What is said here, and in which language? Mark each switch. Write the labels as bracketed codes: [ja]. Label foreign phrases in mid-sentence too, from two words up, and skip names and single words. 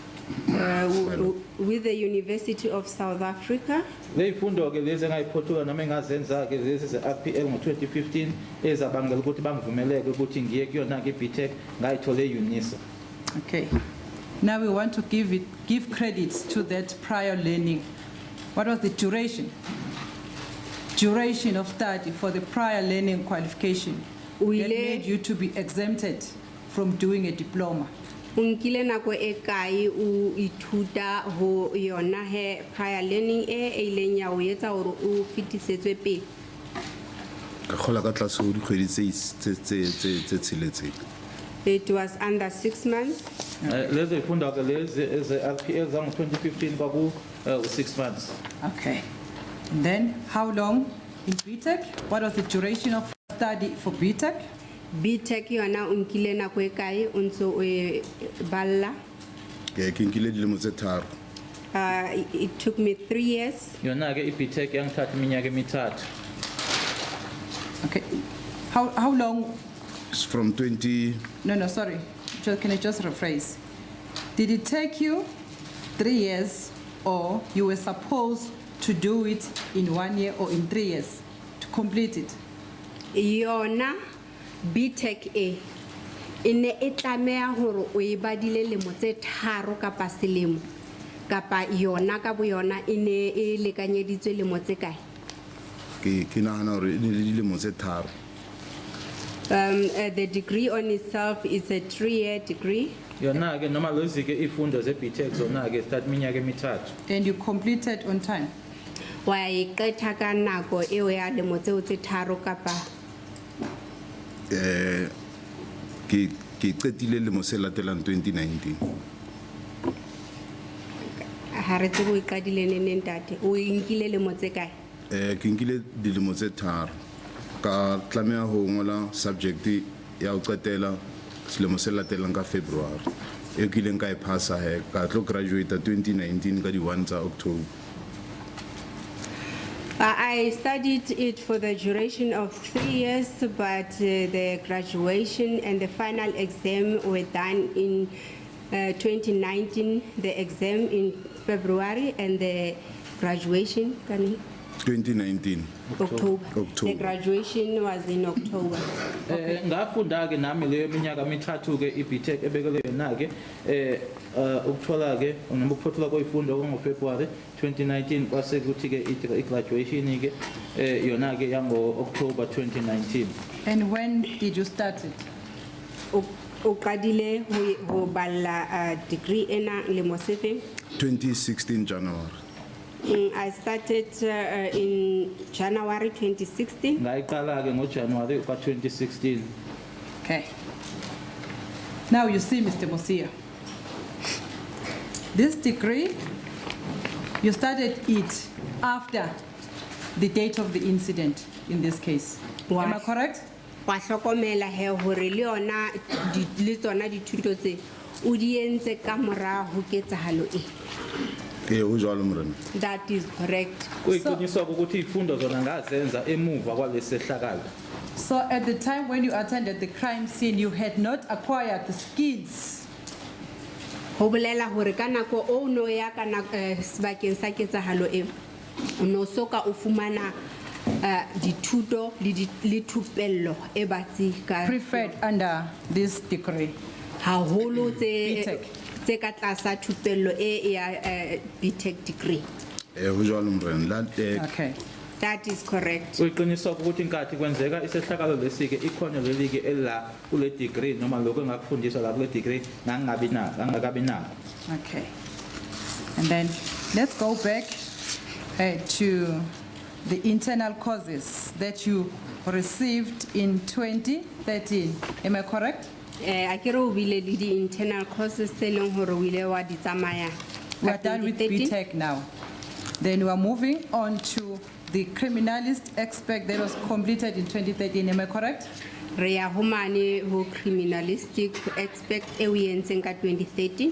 [en] with the University of South Africa. [zu] Leyifundo ke lezi engayiphothula noma engazenza ke lezi ze-RPL ngo-2015 ezabangela ukuthi bangivumeleke ukuthi ngiye kuyona ke i-BTech ngayithole e-UNISA. [en] Okay. Now we want to give credits to that prior learning. What was the duration? Duration of study for the prior learning qualification that made you to be exempted from doing a diploma. [st] Unkile nako e kae o ithuta ho yona he prior learning e ileng ya o etsa hore o fitisetswe pele? Ka kgola ka tlase ho dikgwedi tse tsheletseng. [en] It was under 6 months. [zu] Lezi yifundo ke lezi eze-RPL zango-2015 kwaku 6 months. [en] Okay. And then how long in BTech? What was the duration of study for BTech? [st] BTech yona unkile nako e kae o ntse o e balla? Ke nkile dilemo tse 3. [en] It took me 3 years. [zu] Yona ke i-BTech yangithatha iminyaka emithathu. [en] Okay. How long? It's from 20. No, sorry. Can I just rephrase? Did it take you 3 years, or you were supposed to do it in 1 year or in 3 years to complete it? [st] Yona BTech e ine e tlameha hore o e badile lemo tse 3 kapa selemo kapa yona ka bo yona ine e lekanyeditswe lemo tse kae? Ke nahana hore e ne le dilemo tse 3. [en] The degree on itself is a 3-year degree. [zu] Yona ke noma lezi ke ifundo ze-BTech zona ke zithatha iminyaka emithathu. [en] And you completed on time? [st] Wa e qetha ka nako eo ya lemo tseo tse 3 kapa? Ke qetile lemo se latelang 2019. Ha re tsebo e qadile neng ntate? O inkile lemo tse kae? Ke nkile dilemo tse 3 ka tlameha ho ngola subject ya ho qetela selemo se latelang ka February. E kileng ka e passa he ka tlo graduate 2019 ka di 1 tsa October. [en] I studied it for the duration of 3 years, but the graduation and the final exam were done in 2019, the exam in February and the graduation, 2019 October. October. The graduation was in October. [zu] Ngafunda ke nami leyo minyaka emithathu ke i-BTech ebekele yona ke ukuthola ke noma ukuphothula koyifundo ngo-February 2019 kwase kuthi ke i-graduation ke yona ke yango-October 2019. [en] And when did you start it? [st] O qadile ho balla degree ena lemo sefe? [en] 2016 January. I started in January 2016. [zu] Ngayiqala ke ngoJanuary ka 2016. [en] Okay. Now you see, Mr. Mosia, this degree, you started it after the date of the incident in this case. Am I correct? [st] Wa hlokomela he hore le yona le tsona dithuto tse o di entse ka mora ho ketsahalo e. [en] That is correct. [zu] Kuyiqiniswa ukuthi ifundo zona ngazenza emuva kwalesehlakalo. [en] So at the time when you attended the crime scene, you had not acquired the skills. [st] Ho bolela hore ka nako o no ya kana sebakeng sa ketsahalo e o no soka o fumana dithuto le thupello e batsi ka [en] Preferred under this degree. [st] haholo tse ka tlasa thupello e ya BTech degree. [en] Okay. That is correct. [zu] Kuyiqiniswa ukuthi inkathi kwenzeka isehlakalo lesike ikhono lelike ela kule degree noma lokho engakufundiswa la kule degree ngangakabi nako. [en] Okay. And then let's go back to the internal courses that you received in 2013. Am I correct? [st] Akere o bile le di [en] internal courses [st] tse leng hore o ile wa di tsamaya. [en] We are done with BTech now. Then we are moving on to the criminalist expert that was completed in 2013. Am I correct? [st] Re ya ho mane ho [en] criminalistic expert [st] e o entseng ka 2013.